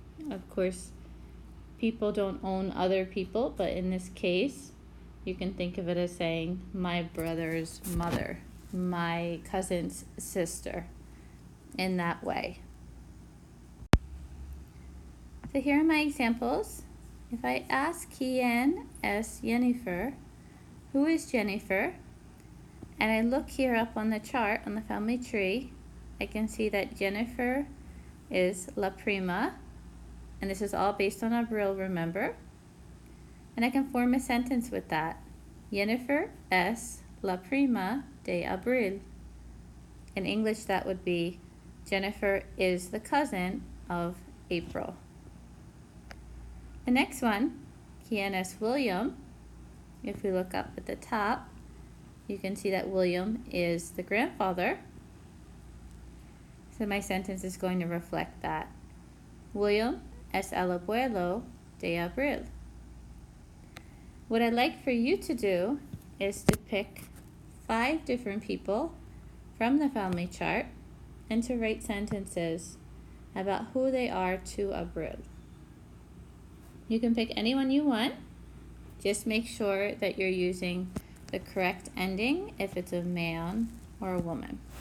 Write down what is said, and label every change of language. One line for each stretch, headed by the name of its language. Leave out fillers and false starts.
English: Of course, people don't own other people, but in this case, you can think of it as saying my brother's mother, my cousin's sister, in that way. So here are my examples. If I ask
Spanish: ¿Quién es Jennifer?
English: Who is Jennifer? And I look here up on the chart on the family tree, I can see that Jennifer is
Spanish: la prima,
English: and this is all based on Abril, remember? And I can form a sentence with that.
Spanish: Jennifer es la prima de Abril.
English: In English that would be Jennifer is the cousin of April. The next one,
Spanish: ¿Quién es William?
English: If we look up at the top, you can see that William is the grandfather. So my sentence is going to reflect that.
Spanish: William es el abuelo de Abril.
English: What I'd like for you to do is to pick 5 different people from the family chart and to write sentences about who they are to Abril. You can pick anyone you want. Just make sure that you're using the correct ending if it's a man or a woman.